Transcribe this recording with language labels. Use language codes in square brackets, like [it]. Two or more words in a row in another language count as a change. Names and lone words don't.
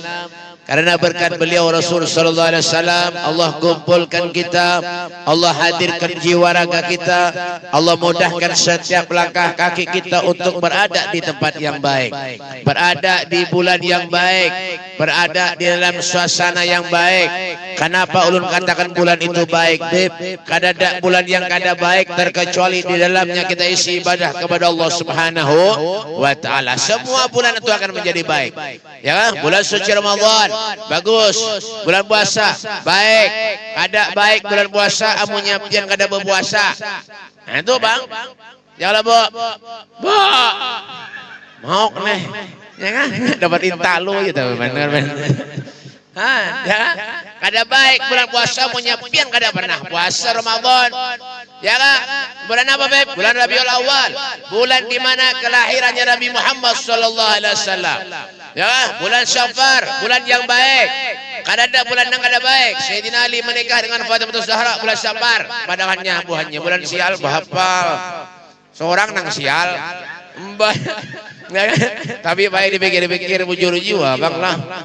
[bjn] Karena berkat beliau Rasul [ar] صلى الله عليه وسلم, [bjn] Allah kumpulkan kita, Allah hadirkan jiwa raga kita, Allah mudahkan setiap langkah kaki kita untuk berada di tempat yang baik, berada di bulan yang baik, berada di dalam suasana yang baik. Kenapa ulun katakan bulan itu baik, Beb? Kada ada bulan yang kada baik terkecuali di dalamnya kita isi ibadah kepada Allah [ar] سبحانه وتعالى. [bjn] Semua bulan itu akan menjadi baik. Ya, bulan suci Ramadan bagus, bulan puasa baik, kada baik bulan puasa amunnya pian kada berpuasa. Nah itu Bang, janganlah Bu mau nih, ya kan? Dapat intalo gitu, benar. Ya, kada baik bulan puasa amunnya pian kada pernah puasa Ramadan. Ya kan? Bulan apa, Beb? Bulan Rabiul Awal, bulan di mana kelahirannya Nabi Muhammad [ar] صلى الله عليه وسلم. [bjn] Ya, bulan Syafar, bulan yang baik. Kada ada bulan yang kada baik. Sayyidina Ali menikah dengan Fatimah Zahra bulan Syafar, padahalnya buahnya bulan sial bahapal. Seorang nang sial. Tapi baik dipikir-pikir bujur jiwa, Bang lah.